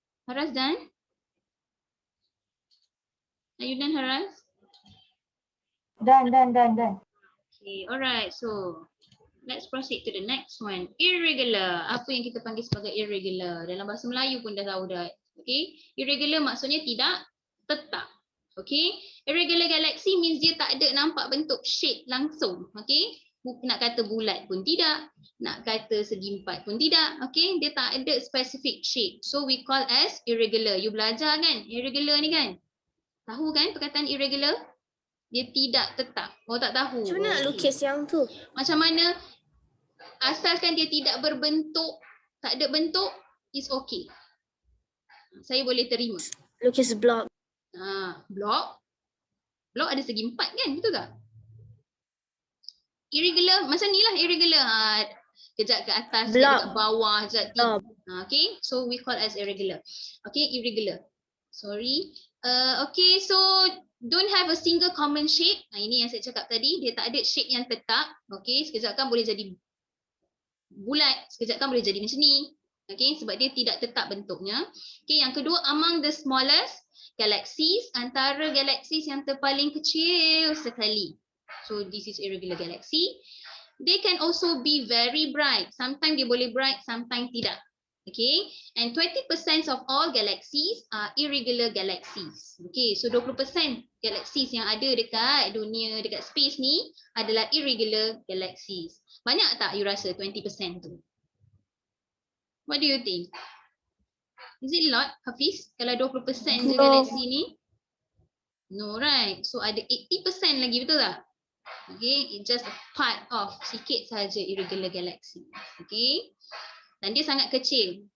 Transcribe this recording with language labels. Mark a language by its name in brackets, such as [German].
[Malay] Haras dan? [English] Are you done, Haras? Done. Okay, alright. So, let's proceed to the next one. Irregular. [Malay] Apa yang kita panggil sebagai irregular? Dalam bahasa Melayu pun dah tahu dah. Okay, irregular maksudnya tidak tetap. Okay, irregular galaxy means dia tak ada nampak bentuk shape langsung. Okay, nak kata bulat pun tidak, nak kata segi empat pun tidak. Okay, dia tak ada specific shape. [English] So we call as irregular. [Malay] You belajar kan irregular ni kan? Tahu kan perkataan irregular? Dia tidak tetap. Oh, tak tahu. Macam mana nak lukis yang tu? Macam mana? Asalkan dia tidak berbentuk, tak ada bentuk, [English] is okay. [Malay] Saya boleh terima. Lukis blok. Blok. Blok ada segi empat kan? Betul tak? Irregular, macam ni lah irregular. Kejap ke atas, kejap kat bawah, kejap tinggi. [English] Okay, so we call as irregular. Okay, irregular. Sorry. Okay, so don't have a single common shape. [Malay] Ini yang saya cakap tadi, dia tak ada shape yang tetap. Okay, sekejap kan boleh jadi bulat, sekejap kan boleh jadi macam ni. Okay, sebab dia tidak tetap bentuknya. Okay, yang kedua, [English] among the smallest galaxies, [Malay] antara galaxies yang terpaling kecil sekali. [English] So this is irregular galaxy. They can also be very bright. Sometimes [Malay] dia boleh [English] bright, sometimes [Malay] tidak. [English] Okay, and 20% of all galaxies are irregular galaxies. [Malay] Okay, so 20% galaxies yang ada dekat dunia, dekat space ni adalah irregular galaxies. Banyak tak you rasa 20% tu? [English] What do you think? Is it a lot, Hafiz? [Malay] Kalau 20% je galaksi ni? [English] No, right? [Malay] So ada 80% lagi, betul tak? [English] Okay, it's just a part of [Malay] sikit sahaja [English] irregular galaxy. [Malay] Okay, dan dia sangat kecil.